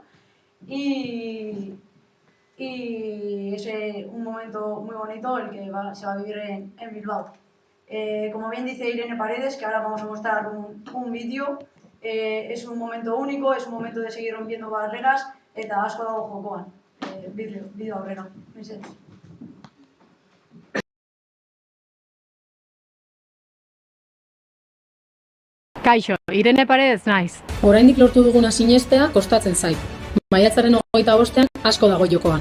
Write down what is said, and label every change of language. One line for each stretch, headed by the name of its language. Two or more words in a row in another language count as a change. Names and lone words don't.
Spanish: Y es un momento muy bonito el que se va a vivir en Bilbao. Como bien dice Irene Paredes, que ahora vamos a mostrar un vídeo, es un momento único, es un momento de seguir rompiendo barreras,
Basque: eta asko dago jokoan. Bideo aurrera. Kaixo, Irene Paredes naiz. Oraindik lortu duguna sinestea kostatzen zait. Maiatzaren 25ean asko dago jokoan.